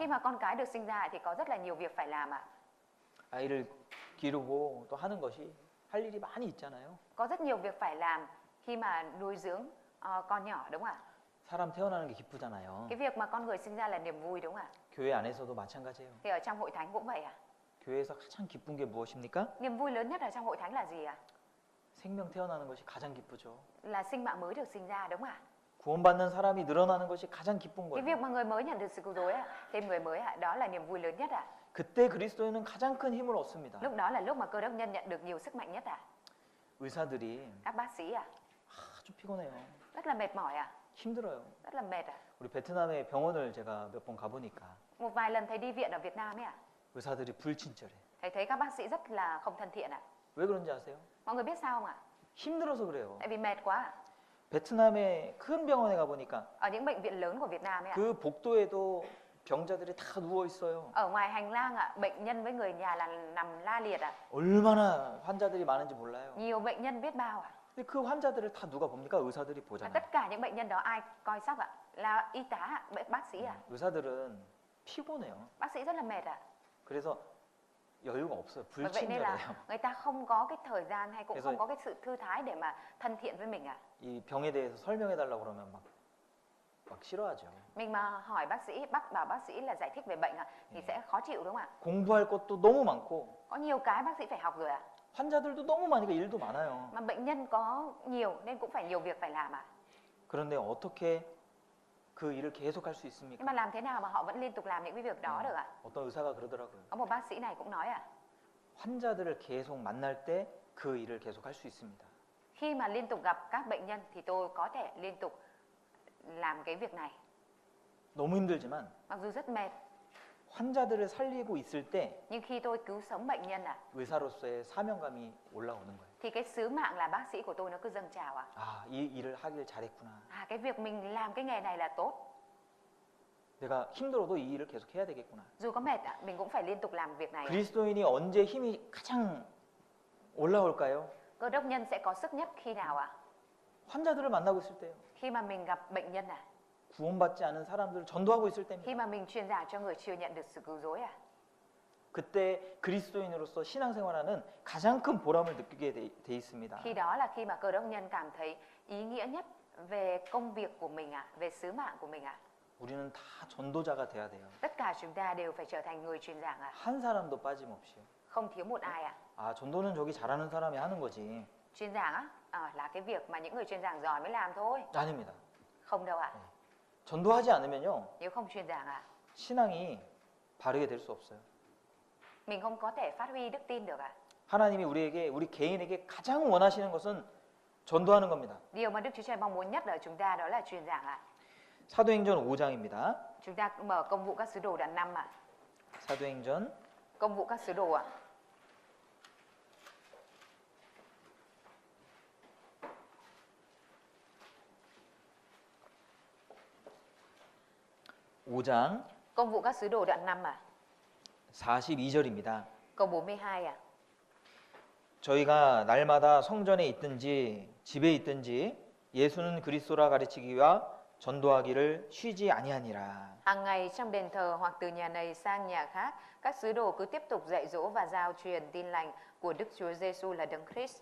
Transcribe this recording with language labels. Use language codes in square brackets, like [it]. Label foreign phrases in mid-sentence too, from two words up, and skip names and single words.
[vi] Khi mà con cái được sinh ra thì có rất là nhiều việc phải làm ạ. [ko] 아이를 기르고 또 하는 것이 할 일이 많이 있잖아요. [vi] Có rất nhiều việc phải làm khi mà nuôi dưỡng con nhỏ đúng không ạ? [ko] 사람 태어나는 게 기쁘잖아요. [vi] Cái việc mà con người sinh ra là niềm vui đúng không ạ? [ko] 교회 안에서도 마찬가지예요. [vi] Thì ở trong hội thánh cũng vậy à? [ko] 교회에서 가장 기쁜 게 무엇입니까? [vi] Niềm vui lớn nhất ở trong hội thánh là gì ạ? [ko] 생명 태어나는 것이 가장 기쁘죠. [vi] Là sinh mạng mới được sinh ra đúng không ạ? [ko] 구원받는 사람이 늘어나는 것이 가장 기쁜 [vi] Cái [ko] 거예요. [vi] việc mà người mới nhận được sự cứu rỗi ạ, thêm người mới ạ, đó là niềm vui lớn nhất ạ. [ko] 그때 그리스도인은 가장 큰 힘을 얻습니다. [vi] Lúc đó là lúc mà cơ đốc nhân nhận được nhiều sức mạnh nhất ạ. [ko] 의사들이 [vi] Các bác sĩ ạ, [ko] 아주 피곤해요. [vi] rất là mệt mỏi ạ, [ko] 힘들어요. [vi] rất là mệt ạ. [ko] 우리 베트남의 병원을 제가 몇 번 가보니까 [vi] Một vài lần thầy đi viện ở Việt Nam ấy ạ, [ko] 의사들이 불친절해. [vi] thầy thấy các bác sĩ rất là không thân thiện ạ. [ko] 왜 그런지 아세요? [vi] Mọi người biết sao không ạ? [ko] 힘들어서 그래요. [vi] Tại vì mệt quá ạ. [ko] 베트남의 큰 병원에 가보니까 [vi] Ở những bệnh viện lớn của Việt Nam ấy ạ, [ko] 그 복도에도 병자들이 다 누워 있어요. [vi] ở ngoài hành lang ạ, bệnh nhân với người nhà là nằm la liệt ạ. [ko] 얼마나 환자들이 많은지 몰라요. [vi] Nhiều bệnh nhân biết bao ạ. [ko] 근데 그 환자들을 다 누가 봅니까? 의사들이 [vi] Và [ko] 보잖아요. [vi] tất cả những bệnh nhân đó ai coi sóc ạ? Là y tá ạ, bác sĩ ạ. [ko] 의사들은 피곤해요. [vi] Bác sĩ rất là mệt ạ. [ko] 그래서 여유가 없어요. [vi] Bởi vậy nên là [ko] 불친절해요. [vi] người ta không có cái thời gian hay cũng Thế không rồi- có cái sự thư thái để mà thân thiện với mình ạ. [ko] 이 병에 대해서 설명해 달라고 그러면 막 싫어하죠. [vi] Mình mà hỏi bác sĩ, bảo bác sĩ là giải thích về bệnh ạ thì sẽ khó chịu đúng không ạ? [ko] 공부할 것도 너무 많고 [vi] Có nhiều cái bác sĩ phải học rồi ạ. [ko] 환자들도 너무 많으니까 일도 많아요. [vi] Mà bệnh nhân có nhiều nên cũng phải nhiều việc phải làm ạ. [ko] 그런데 어떻게 그 일을 계속할 수 있습니까? [vi] Nhưng mà làm thế nào mà họ vẫn liên tục làm những cái việc đó được ạ? [ko] 어떤 의사가 그러더라고요. [vi] Có một bác sĩ này cũng nói ạ, [ko] 환자들을 계속 만날 때 그 일을 계속할 수 있습니다. [vi] Khi mà liên tục gặp các bệnh nhân thì tôi có thể liên tục làm cái việc này. [ko] 너무 힘들지만 [vi] Mặc dù rất mệt, [ko] 환자들을 살리고 있을 때 [vi] nhưng khi tôi cứu sống bệnh nhân [ko] 의사로서의 사명감이 올라오는 거예요. [vi] thì cái sứ mạng là bác sĩ của tôi nó cứ dâng trào [ko] 아, 이 일을 하길 잘했구나. [vi] cái việc mình làm cái nghề này là tốt. [ko] 내가 힘들어도 이 일을 계속 해야 되겠구나. [vi] Dù có mệt mình cũng phải liên tục làm việc này. [ko] 그리스도인이 언제 힘이 가장 올라올까요? [vi] Cơ đốc nhân sẽ có sức nhất khi nào [ko] 환자들을 만나고 있을 때요. [vi] Khi mà mình gặp bệnh nhân [ko] 구원받지 않은 사람들을 전도하고 있을 때입니다. [vi] Khi mà mình truyền giảng cho người chưa nhận được sự cứu rỗi [ko] 그때 그리스도인으로서 신앙생활하는 가장 큰 보람을 느끼게 돼 있습니다. [vi] Khi đó là khi mà cơ đốc nhân cảm thấy ý nghĩa nhất về công việc của mình về sứ mạng của mình [ko] 우리는 다 전도자가 돼야 돼요. [vi] Tất cả chúng ta đều phải trở thành người truyền giảng [ko] 한 사람도 빠짐없이. [vi] Không thiếu một ai [ko] 아, 전도는 저기 잘하는 사람이 하는 거지. [vi] Truyền giảng là cái việc mà những người truyền giảng giỏi mới làm thôi. [ko] 아닙니다. [vi] Không đâu [ko] 전도하지 않으면요. [vi] Nếu không truyền giảng [ko] 신앙이 바르게 될 수 없어요. [vi] mình không có thể phát huy đức tin được [ko] 하나님이 우리 개인에게 가장 원하시는 것은 전도하는 겁니다. [vi] Điều mà Đức Chúa Trời mong muốn nhất ở chúng ta đó là truyền giảng [ko] 사도행전 5장입니다. [vi] Chúng ta mở công vụ các sứ đồ đoạn 5 [ko] 사도행전 [vi] Công vụ các sứ đồ [ko] 5장 [vi] Công vụ các sứ đồ đoạn 5 [ko] 42절입니다. [vi] câu 42 [ko] 저희가 날마다 성전에 있든지 집에 있든지 예수는 그리스도라 가르치기와 전도하기를 쉬지 아니하니라. [vi] Hàng ngày trong đền thờ hoặc từ nhà này sang nhà khác, các sứ đồ cứ tiếp tục dạy dỗ và giao truyền tin lành của Đức Chúa Giêsu là Đấng Christ.